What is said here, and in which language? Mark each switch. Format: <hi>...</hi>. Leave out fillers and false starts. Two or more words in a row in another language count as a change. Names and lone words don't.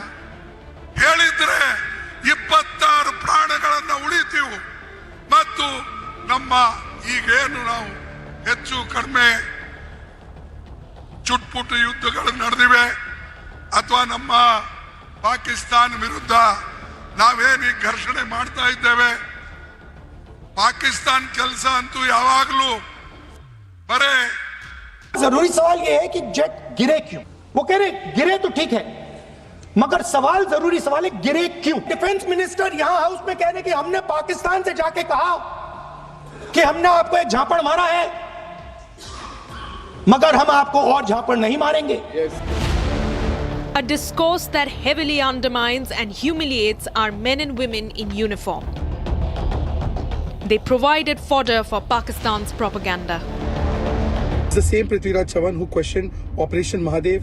<kn>ಹೇಳಿದ್ರೆ 26 ಪ್ರಾಣಗಳನ್ನ ಉಳಿತೀವಿ ಮತ್ತು ನಮ್ಮ ಈಗೇನು ನಾವು ಹೆಚ್ಚು ಕಡಿಮೆ ಚುಟ್ಪುಟ್ಟು ಯುದ್ಧಗಳು ನಡೆದಿವೆ ಅಥವಾ ನಮ್ಮ ಪಾಕಿಸ್ತಾನ ವಿರುದ್ಧ ನಾವೇನು ಘರ್ಷಣೆ ಮಾಡ್ತಾ ಇದ್ದೇವೆ पाकिस्तान ಕೆಲಸ ಅಂತೂ ಯಾವಾಗಲೂ ಬರೇ.</kn> <hi>जरूरी सवाल यह है कि जेट गिरे क्यों? वो कह रहे गिरे तो ठीक है मगर सवाल जरूरी सवाल है गिरे क्यों? डिफेंस मिनिस्टर यहां हाउस में कह रहे कि हमने पाकिस्तान से जाके कहा कि हमने आपको एक झापड़ मारा है मगर हम आपको और झापड़ नहीं मारेंगे.</hi> <en>A discourse that heavily undermines and humiliates our men and women in uniform. They provided fodder for Pakistan's propaganda. It's the same Prithviraj Chavan who questioned Operation Mahadev.</en>